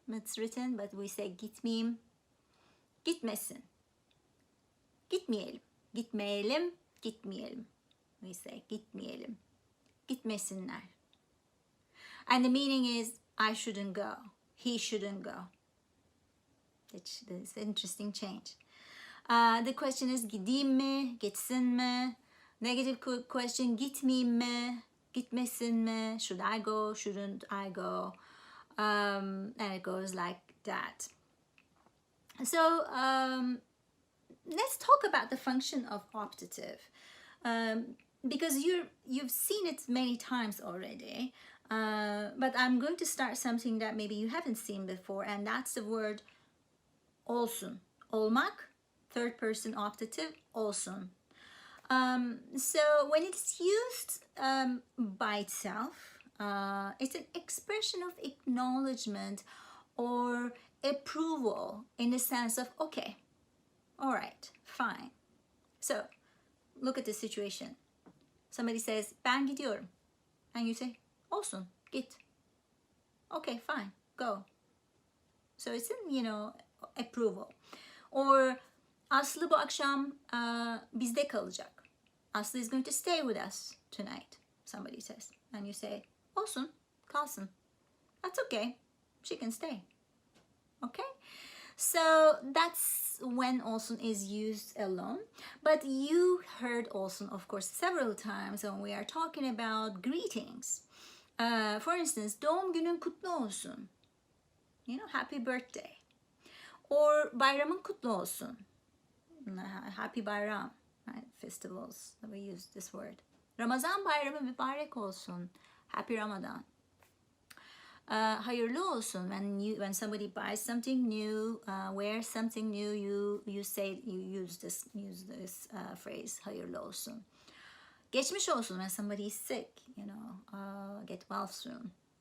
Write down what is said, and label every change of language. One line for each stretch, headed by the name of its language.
English: It's written, but we say gitmeyeyim. Gitmesin. Gitmeyelim. Gitmeyelim. Gitmeyelim. We say gitmeyelim. Gitmesinler. And the meaning is I shouldn't go. He shouldn't go. It's an interesting change. The question is gideyim mi? Gitsin mi? Negative question, gitmeyeyim mi? Gitmesin mi? Should I go? Shouldn't I go? And it goes like that. So let's talk about the function of optative, because you've seen it many times already, but I'm going to start something that maybe you haven't seen before, and that's the word olsun. Olmak, third person optative, olsun. So when it's used by itself, it's an expression of acknowledgement or approval in the sense of, okay, all right, fine. So look at the situation. Somebody says,
Turkish: ben gidiyorum.
English: And you say,
Turkish: olsun, git.
English: Okay, fine, go. So it's an, approval.
Turkish: Or Aslı bu akşam bizde kalacak.
English: Aslı is going to stay with us tonight, somebody says. And you say,
Turkish: olsun, kalsın.
English: That's okay, she can stay. Okay? So that's when olsun is used alone. But you heard olsun, of course, several times when we are talking about greetings. For instance,
Turkish: doğum günün kutlu olsun.
English: Happy birthday.
Turkish: Or bayramın kutlu olsun.
English: Happy bayram, right? Festivals, we use this word.
Turkish: Ramazan bayramı mübarek olsun.
English: Happy Ramadan.
Turkish: Hayırlı olsun.
English: When somebody buys something new, wears something new, you use this phrase,
Turkish: hayırlı olsun. Geçmiş olsun,
English: when somebody is sick, get well soon.